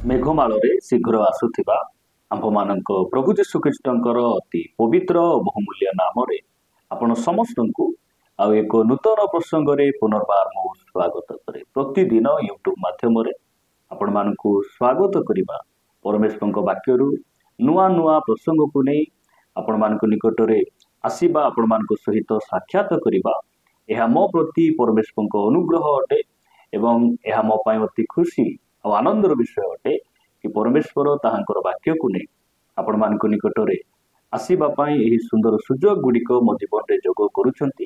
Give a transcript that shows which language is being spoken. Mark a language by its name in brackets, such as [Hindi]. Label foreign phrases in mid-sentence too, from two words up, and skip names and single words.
[Odia] ମେଘମାଳରେ ଶୀଘ୍ର ଆସୁଥିବା ଆମ୍ଭମାନଙ୍କ ପ୍ରଭୁ ଯୀଶୁ ଖ୍ରୀଷ୍ଟଙ୍କର ଅତି ପବିତ୍ର ବହୁମୂଲ୍ୟ ନାମରେ ଆପଣ ସମସ୍ତଙ୍କୁ ଆଉ ଏକ ନୂତନ ପ୍ରସଙ୍ଗରେ ପୁନର୍ବାର ମୁଁ ସ୍ୱାଗତ କରେ। ପ୍ରତିଦିନ ୟୁଟ୍ୟୁବ ମାଧ୍ୟମରେ ଆପଣମାନଙ୍କୁ ସ୍ୱାଗତ କରିବା ପରମେଶ୍ୱରଙ୍କ ବାକ୍ୟରୁ ନୂଆ ନୂଆ ପ୍ରସଙ୍ଗକୁ ନେଇ ଆପଣମାନଙ୍କ ନିକଟରେ ଆସିବା, ଆପଣମାନଙ୍କ ସହିତ ସାକ୍ଷାତ କରିବା, ଏହା ମୋ ପ୍ରତି ପରମେଶ୍ୱରଙ୍କ ଅନୁଗ୍ରହ ଅଟେ ଏବଂ ଏହା ମୋ ପାଇଁ ଅତି ଖୁସି ଆଉ ଆନନ୍ଦର ବିଷୟ ଅଟେ କି ପରମେଶ୍ୱର ତାହାଙ୍କର ବାକ୍ୟକୁ ନେଇ ଆପଣମାନଙ୍କ ନିକଟରେ ଆସିବା ପାଇଁ ଏହି ସୁନ୍ଦର ସୁଯୋଗ ଗୁଡ଼ିକ ମୋ ଜୀବନରେ ଯୋଗ କରୁଛନ୍ତି।